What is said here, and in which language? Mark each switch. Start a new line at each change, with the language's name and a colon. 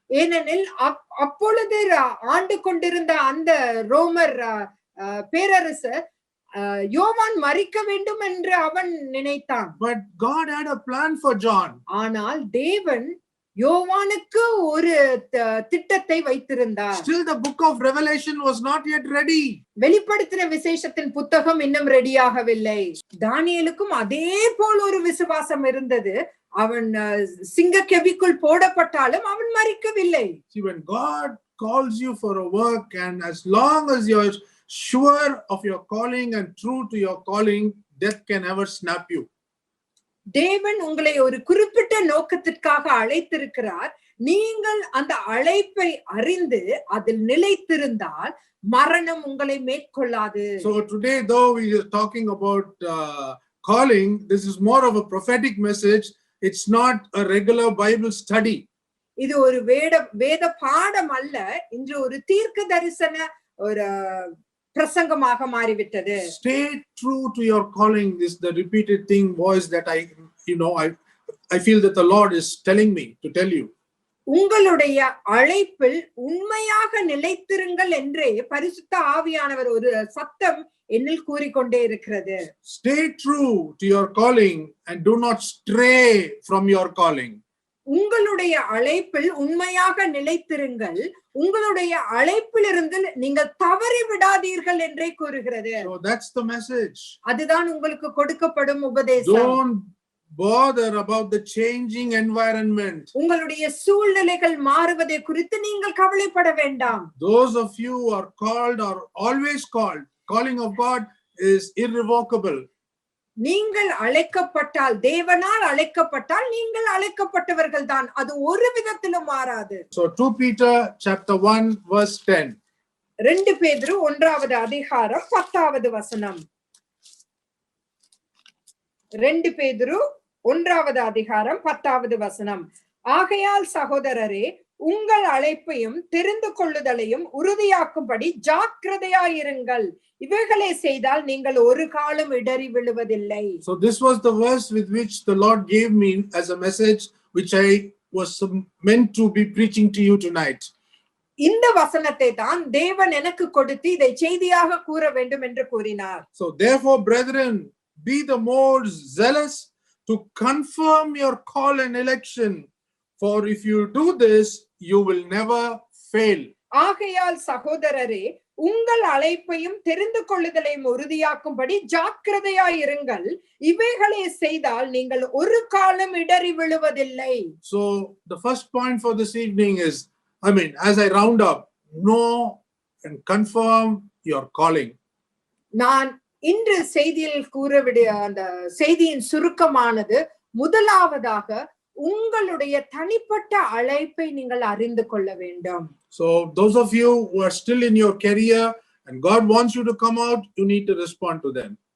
Tamil: ஏனெனில் அப்பொழுது ஆண்டு கொண்டிருந்த அந்த ரோமர் பேரரசர் யோவான் மரிக்க வேண்டும் என்று அவன் நினைத்தான்.
English: But God had a plan for John.
Tamil: ஆனால் தேவன் யோவானுக்கு ஒரு திட்டத்தை வைத்திருந்தார்.
English: Still the book of Revelation was not yet ready.
Tamil: வெளிப்படுத்தின விசேஷத்தின் புத்தகம் இன்னும் ரெடியாகவில்லை. தானியேலுக்கும் அதே போல் ஒரு விசுவாசம் இருந்தது. அவன் சிங்க கெபிக்குள் போடப்பட்டாலும் அவன் மரிக்கவில்லை.
English: See, when God calls you for a work, and as long as you're sure of your calling and true to your calling, death can never snap you.
Tamil: தேவன் உங்களை ஒரு குறிப்பிட்ட நோக்கத்திற்காக அழைத்திருக்கிறார். நீங்கள் அந்த அழைப்பை அறிந்து அதில் நிலைத்திருந்தால் மரணம் உங்களை மேற்கொள்ளாது.
English: So today, though we are talking about calling, this is more of a prophetic message. It's not a regular Bible study.
Tamil: இது ஒரு வேத பாடம் அல்ல, இன்று ஒரு தீர்க்க தரிசன ஒரு பிரசங்கமாக மாறிவிட்டது.
English: Stay true to your calling. This the repeated thing voice that I feel that the Lord is telling me to tell you.
Tamil: உங்களுடைய அழைப்பில் உண்மையாக நிலைத்திருங்கள் என்றே பரிசுத்த ஆவியானவர் ஒரு சத்தம் என்னில் கூறிக்கொண்டே இருக்கிறது.
English: Stay true to your calling and do not stray from your calling.
Tamil: உங்களுடைய அழைப்பில் உண்மையாக நிலைத்திருங்கள், உங்களுடைய அழைப்பிலிருந்து நீங்கள் தவறி விடாதீர்கள் என்றே கூறுகிறது.
English: So that's the message.
Tamil: அதுதான் உங்களுக்கு கொடுக்கப்படும் உபதேசம்.
English: Don't bother about the changing environment.
Tamil: உங்களுடைய சூழ்நிலைகள் மாறுவதை குறித்து நீங்கள் கவலைப்பட வேண்டாம்.
English: Those of you who are called or always called, calling of God is irrevocable.
Tamil: நீங்கள் அழைக்கப்பட்டால், தேவனால் அழைக்கப்பட்டால் நீங்கள் அழைக்கப்பட்டவர்கள் தான். அது ஒரு விதத்திலும் மாறாது.
English: So 2 Peter chapter 1 verse 10.
Tamil: 2 பேதுரு 1வது அதிகாரம் 10வது வசனம். 2 பேதுரு 1வது அதிகாரம் 10வது வசனம். ஆகையால் சகோதரரே, உங்கள் அழைப்பையும் தெரிந்து கொள்ளுதலையும் உறுதியாக்கும்படி ஜாக்கிரதையாயிருங்கள். இவைகளை செய்தால் நீங்கள் ஒரு காலம் இடறி விழுவதில்லை.
English: So this was the verse with which the Lord gave me as a message which I was meant to be preaching to you tonight.
Tamil: இந்த வசனத்தை தான் தேவன் எனக்கு கொடுத்து இதை செய்தியாக கூற வேண்டும் என்று கூறினார்.
English: So therefore, brethren, be the more zealous to confirm your call and election, for if you do this, you will never fail.
Tamil: ஆகையால் சகோதரரே, உங்கள் அழைப்பையும் தெரிந்து கொள்ளுதலையும் உறுதியாக்கும்படி ஜாக்கிரதையாயிருங்கள். இவைகளை செய்தால் நீங்கள் ஒரு காலம் இடறி விழுவதில்லை.
English: So the first point for this evening is, as I round up, know and confirm your calling.
Tamil: நான் இன்று செய்தியில் கூறவிட அந்த செய்தியின் சுருக்கமானது, முதலாவதாக உங்களுடைய தனிப்பட்ட அழைப்பை நீங்கள் அறிந்து கொள்ள வேண்டும்.
English: So those of you who are still in your career and God wants you to come out, you need to respond to them.